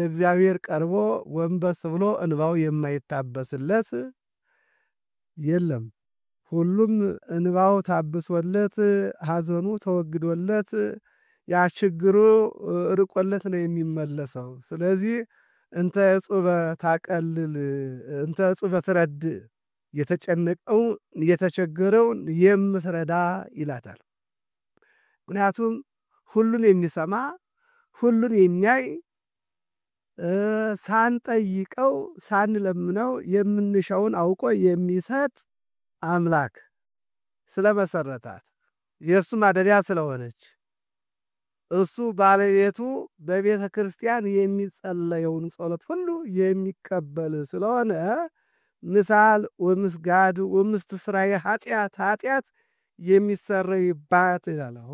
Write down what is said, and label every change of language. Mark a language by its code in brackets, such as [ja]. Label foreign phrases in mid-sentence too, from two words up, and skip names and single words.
[am] እግዚአብሔር ቀርቦ ወንበስ ብሎ እንባው የማይታበስለት የለም። ሁሉም እንባው ታብሶለት ሐዘኑ ተወግዶለት ያ ችግሩ ርቆለት ነው የሚመለሰው። ስለዚህ [gez] እንተ ጹበ ታቀልል እንተ ጹበ ትረድ [am] የተጨነቀውን የተቸገረውን የምትረዳ ይላታል። ምክንያቱም ሁሉን የሚሰማ ሁሉን የሚያይ ሳንጠይቀው ሳንለምነው የምንሻውን አውቆ የሚሰጥ አምላክ ስለመሰረታት የእሱ ማደሪያ ስለሆነች እሱ ባለቤቱ በቤተ ክርስቲያን የሚጸለየውን ጸሎት ሁሉ የሚቀበል ስለሆነ [gez] ምሳል ወምስጋድ ወምስትስራየ ኃጢአት [am] የሚሰረይባት ይላል።